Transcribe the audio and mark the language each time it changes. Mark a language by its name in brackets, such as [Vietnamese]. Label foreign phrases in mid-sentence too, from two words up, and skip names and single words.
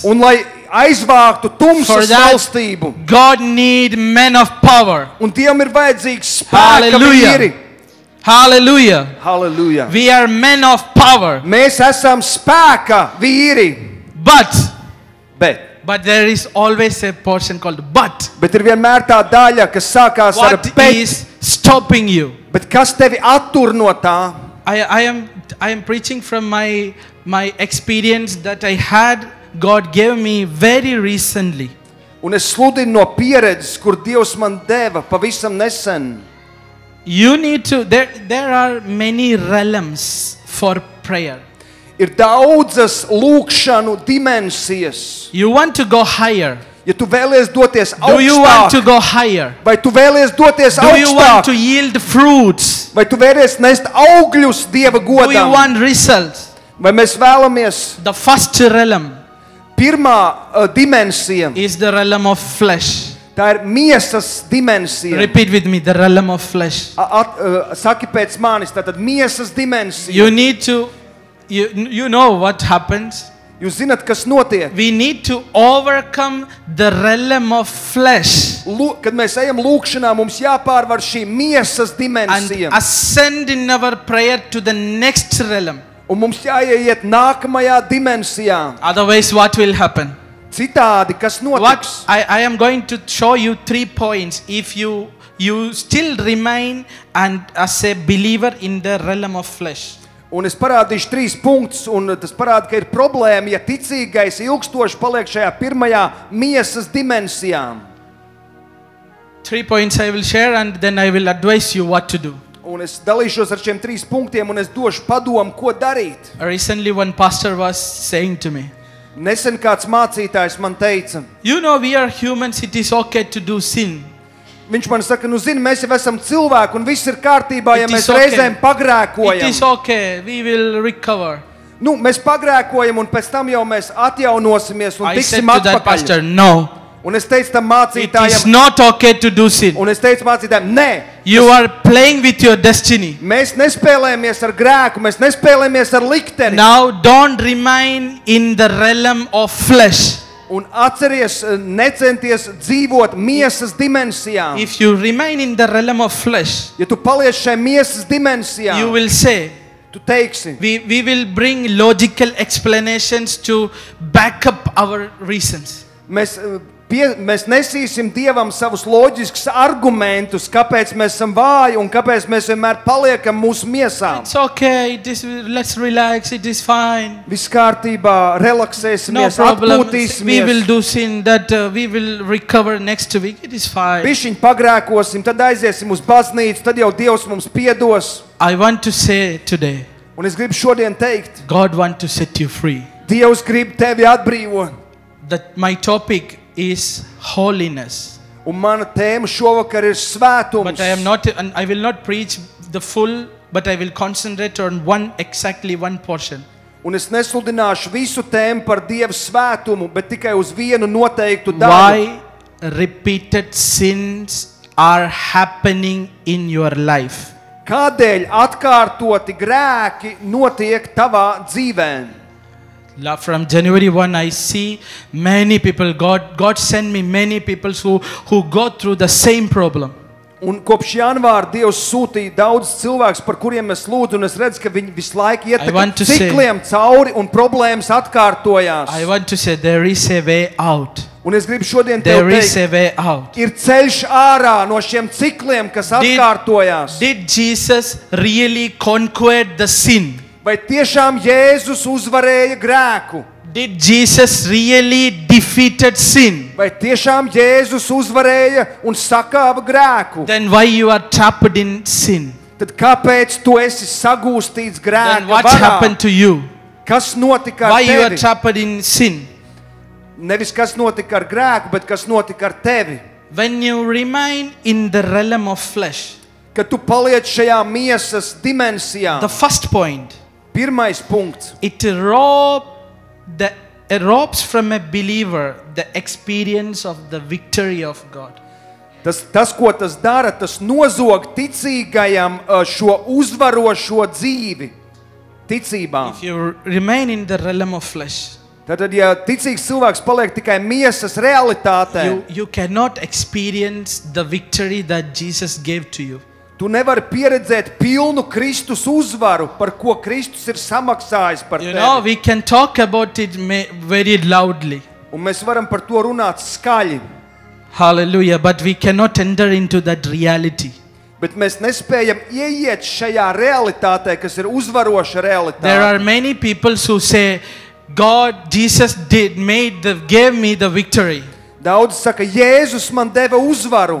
[Latvian] un lai aizvāktu [English] For [Latvian] tumsas [English] that, [Latvian] valstību. [English] God need men of power. [Latvian] Un Dievam ir vajadzīgs spēka Hallelujah. vīri. Hallelujah. Halleluja! [English] We are men of power. [Latvian] Mēs esam spēka vīri, [English] But there is always a portion called but. [Latvian] bet ir vienmēr tā daļa, kas sākās ar [English] What [Latvian] bet. [English] is stopping you? [Latvian] Bet kas tevi attur no tā? [English] I am preaching from my experience that I had. God gave me very recently. [Latvian] Un es sludinu no pieredzes, kur Dievs man deva pavisam nesen. [English] You need to. There are many realms for prayer. [Latvian] Ir daudzas lūkšanu dimensijas. [English] You want to go higher. [Latvian] Ja tu vēlies doties [English] Do you want to [Latvian] augstāk, [English] go higher? [Latvian] vai tu vēlies doties [English] Do you want to [Latvian] augstāk, [English] yield fruits? [Latvian] vai tu vēlies nest augļus Dieva [English] Do you [Latvian] godam, [English] want results? [Latvian] vai mēs vēlamies. [English] The first realm [Latvian] Pirmā dimensija, [English] is the realm of flesh. [Latvian] tā ir miesas dimensija. [English] Repeat with me, the realm of flesh. [Latvian] Saki pēc manis, tātad miesas dimensija. [English] You need to, you know what happens. [Latvian] Jūs zināt, kas notiek? [English] We need to overcome the realm of flesh [Latvian] Kad mēs ejam lūkšanā, mums jāpārvar šī miesas [English] and [Latvian] dimensija. [English] ascend in our prayer to the next realm. [Latvian] Un mums jāiet nākamajā dimensijā. [English] Otherwise, what will happen? [Latvian] Citādi, kas [English] What [Latvian] notiks? [English] I am going to show you 3 points. If you still remain and as a believer in the realm of flesh. [Latvian] Un es parādīšu 3 punktus, un tas parāda, ka ir problēma, ja ticīgais ilgstoši paliek šajā pirmajā miesas dimensijā. [English] 3 points I will share and then I will advise you what to do. [Latvian] Un es dalīšos ar šiem 3 punktiem, un es došu padomu, ko darīt. [English] Recently one pastor was saying to me, [Latvian] Nesen kāds mācītājs man teica, [English] you know, we are humans, it is okay to do sin. [Latvian] viņš man saka, nu zini, mēs jau esam cilvēki, un viss ir kārtībā, ja [English] It [Latvian] mēs [English] is okay. [Latvian] reizēm [English] It [Latvian] pagrēkojam. [English] is okay, we will recover. [Latvian] Nu, mēs pagrēkojam, un pēc tam jau mēs atjaunosimies un [English] I said [Latvian] tiksim [English] to that pastor, [Latvian] atpakaļ. [English] no, [Latvian] Un es teicu tam [English] it is [Latvian] mācītājam, [English] not okay to do sin. [Latvian] un es teicu mācītājam, nē, [English] You are playing with your destiny. [Latvian] mēs nespēlējamies ar grēku, mēs nespēlējamies ar likteni. [English] Now don't remain in the realm of flesh. [Latvian] Un atceries, necenties dzīvot miesas dimensijā. [English] If you remain in the realm of flesh, [Latvian] Ja tu paliec šai miesas dimensijā, [English] you will say, [Latvian] tu teiksi, [English] we will bring logical explanations to back up our reasons. [Latvian] mēs nesīsim Dievam savus loģiskus argumentus, kāpēc mēs esam vāji un kāpēc mēs vienmēr paliekam mūsu miesām. [English] It's okay, let's relax, it is fine. [Latvian] Viss kārtībā, [English] No [Latvian] relaksēsimies, [English] problem. We will [Latvian] atpūtīsimies. [English] do sin that we will recover next week. It is fine. [Latvian] Bišķiņ pagrēkosim, tad aiziesim uz baznīcu, tad jau Dievs mums piedos. [English] I want to say today, [Latvian] Un es gribu šodien teikt, [English] God wants to set you free. [Latvian] Dievs grib tevi atbrīvot. [English] That my topic is holiness. [Latvian] Un mana tēma šovakar ir svētums. [English] But and I will not preach the full, but I will concentrate on exactly one portion. [Latvian] Un es nesludināšu visu tēmu par Dieva svētumu, bet tikai uz vienu noteiktu daļu. [English] Why repeated sins are happening in your life? [Latvian] Kādēļ atkārtoti grēki notiek tavā dzīvē? [English] From January 1, I see many people, God sent me many people who go through the same problem. [Latvian] Un kopš janvāra Dievs sūtīja daudz cilvēkus, par kuriem es lūdzu, un es redzu, ka viņi visu laiku iet cikliem cauri un problēmas atkārtojās. [English] I want to say there is a way out. [Latvian] Un es gribu šodien [English] There [Latvian] tev [English] is a [Latvian] teikt, [English] way out. [Latvian] ir ceļš ārā no šiem cikliem, kas atkārtojās. [English] Did Jesus really conquer the sin? [Latvian] Vai tiešām Jēzus uzvarēja grēku? [English] Did Jesus really defeated sin? [Latvian] Vai tiešām Jēzus uzvarēja un sakāva grēku? [English] Then why you are trapped in sin? [Latvian] Tad kāpēc tu esi sagūstīts [English] Then [Latvian] grēka [English] what [Latvian] varā? [English] happened to you? [Latvian] Kas notika [English] Why [Latvian] ar [English] you are [Latvian] tevi? [English] trapped in sin? [Latvian] Nevis kas notika ar grēku, bet kas notika ar tevi. [English] When you remain in the realm of flesh, [Latvian] Kad tu paliec šajā miesas dimensijā, [English] the first point, [Latvian] pirmais punkts. [English] it robs from a believer the experience of the victory of God. [Latvian] Tas, ko tas dara, tas nozog ticīgajam šo uzvarošo dzīvi ticībā. [English] If you remain in the realm of flesh, [Latvian] Tātad, ja ticīgs cilvēks paliek tikai miesas realitātē, [English] you cannot experience the victory that Jesus gave to you. [Latvian] tu nevari pieredzēt pilnu Kristus uzvaru, par ko Kristus ir samaksājis par [English] You know, [Latvian] tevi. [English] we can talk about it very loudly. [Latvian] Un mēs varam par to runāt skaļi, [English] Hallelujah. But we cannot enter into that reality. [Latvian] bet mēs nespējam ieiet šajā realitātē, kas ir uzvaroša realitāte. [English] There are many people who say, Jesus gave me the victory. [Latvian] Daudz saka, Jēzus man deva uzvaru.